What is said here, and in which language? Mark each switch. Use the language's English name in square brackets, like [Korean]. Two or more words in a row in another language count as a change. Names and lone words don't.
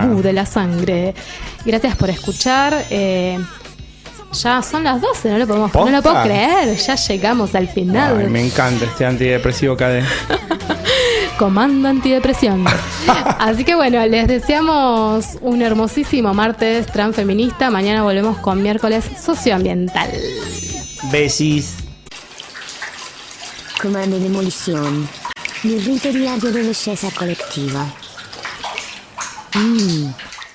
[Spanish] tabú de la sangre. Gracias por escuchar. Ya son las 12, no lo puedo ¿Posta? creer. Ya llegamos al final. Ay, me encanta este antidepresivo KD. Comando antidepresión. Así que bueno, les deseamos un hermosísimo martes transfeminista. Mañana volvemos con miércoles socioambiental. Besis. [Italian] Comando demolizione. Il rito di adolescenza collettiva.